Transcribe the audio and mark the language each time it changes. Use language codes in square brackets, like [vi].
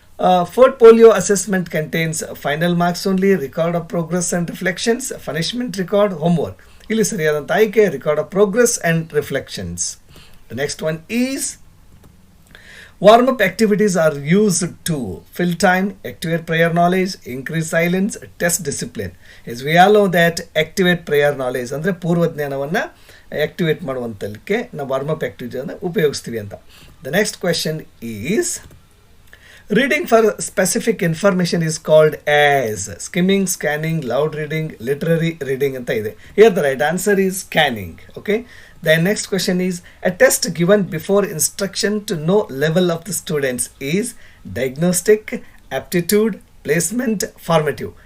[en] Portfolio assessment contains final marks only, record of progress and reflections, punishment record, homework. [kn] ಇಲ್ಲಿ ಸರಿಯಾದಂತ ಆಯ್ಕೆ [en] record of progress and reflections. The next one is warm-up activities are used to fill time, activate prior knowledge, increase silence, test discipline. As we all know that activate prior knowledge [kn] ಅಂದರೆ ಪೂರ್ವಜ್ಞಾನವನ್ನು activate ಮಾಡುವಂತಕ್ಕೆ ನಾವು warm up ಆಕ್ಟಿವಿಟಿಯನ್ನು ಉಪಯೋಗಿಸ್ತೀವಿ ಅಂತ. [en] The next question is reading for specific information is called as skimming, scanning, loud reading, literary reading [kn] ಅಂತ ಇದೆ. [en] Here the right answer is scanning. Okay. The next question is a test given before instruction to know level of the students is diagnostic, aptitude, placement, formative.